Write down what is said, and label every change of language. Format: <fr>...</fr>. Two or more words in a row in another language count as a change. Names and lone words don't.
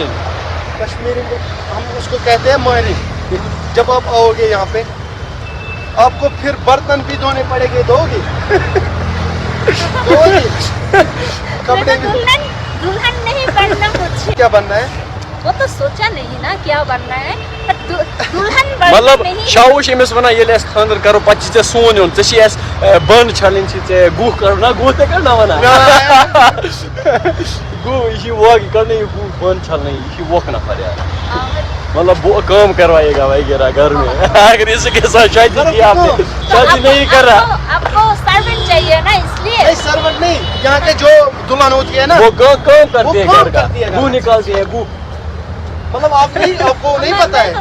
<ur>کشمیری میں ہم اس کو کہتے ہیں ماہرین جب آپ آؤ گے یہاں پہ آپ کو پھر برتن بھی دھونے پڑے گے دو گے کپڑے بھی دلہن نہیں بننا مجھے کیا بننا ہے وہ تو سوچا نہیں نا کیا بننا ہے دلہن مطلب بننا نہیں</ur> <ks>شاہ امس ونان ییٚلہِ أسۍ خاندر کرو پتہٕ چھِ ژےٚ سون یُن ژےٚ چھی اَسہِ بانہٕ چھلٕنۍ چھِ ژےٚ گُہہ کڑُن نا گُہہ تہِ کڑنا ونان گُہہ یہِ چھِ وۄکھ کڑنا یہِ گُہہ بانہٕ چھلنا یہِ چھِ وۄکھ نفر یار</ks> <ur>مطلب وہ کام کروائے گا وغیرہ گھر میں اگر اس کے ساتھ شادی کی آپ نے شادی نہیں کر رہا آپ کو سرونٹ چاہیے نا اس لیے نہیں سرونٹ نہیں یہاں کے جو دلہن ہوتی ہے نا وہ کام کرتے ہیں گھر کا گو نکالتے ہیں گو مطلب آپ کو نہیں پتا ہے</ur>